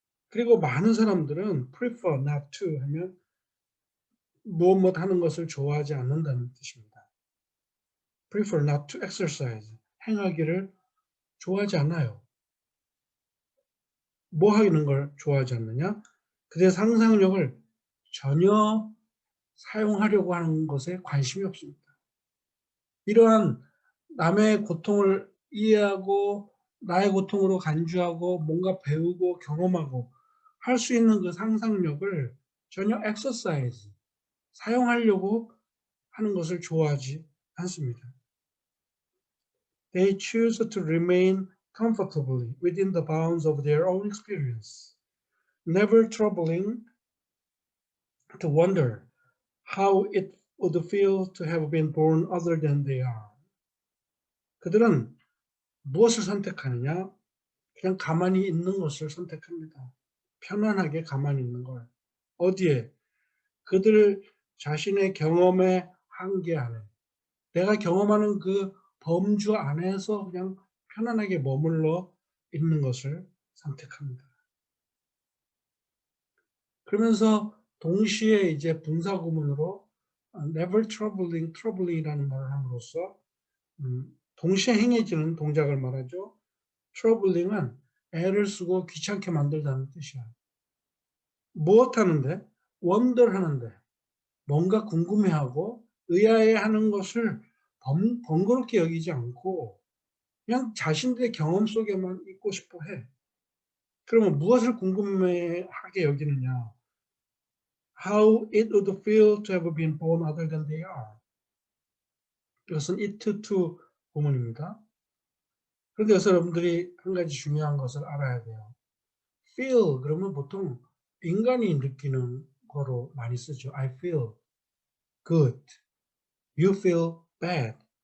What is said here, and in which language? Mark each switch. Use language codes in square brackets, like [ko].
[ko] 그리고 많은 사람들은 [en] prefer not to [ko] 하면 무엇 하는 것을 좋아하지 않는다는 뜻입니다. [en] prefer not to exercise [ko] 행하기를 좋아하지 않아요. 뭐 하는 걸 좋아하지 않느냐? 그들의 상상력을 전혀 사용하려고 하는 것에 관심이 없습니다. 이러한 남의 고통을 이해하고 나의 고통으로 간주하고 뭔가 배우고 경험하고 할 수 있는 그 상상력을 전혀 exercise 사용하려고 하는 것을 좋아하지 않습니다. [en] They choose to remain comfortably within the bounds of their own experience, never troubling to wonder how it would feel to have been born other than they are. [ko] 그들은 무엇을 선택하느냐? 그냥 가만히 있는 것을 선택합니다. 편안하게 가만히 있는 걸. 어디에? 그들 자신의 경험의 한계 안에. 내가 경험하는 그 범주 안에서 그냥 편안하게 머물러 있는 것을 선택합니다. 그러면서 동시에 이제 분사구문으로 [en] never troubling [ko] 이라는 말을 함으로써 동시에 행해지는 동작을 말하죠. troubling은 애를 쓰고 귀찮게 만들다는 뜻이야. 무엇 하는데? wonder 하는데. 뭔가 궁금해하고 의아해하는 것을 번거롭게 여기지 않고 그냥 자신들의 경험 속에만 있고 싶어 해. 그러면 무엇을 궁금해하게 여기느냐? [en] How it would feel to have been born other than they are. [ko] 이것은 it to 구문입니다. 그런데 여기서 여러분들이 한 가지 중요한 것을 알아야 돼요. feel 그러면 보통 인간이 느끼는 거로 많이 쓰죠. [en] I feel good. you feel bad.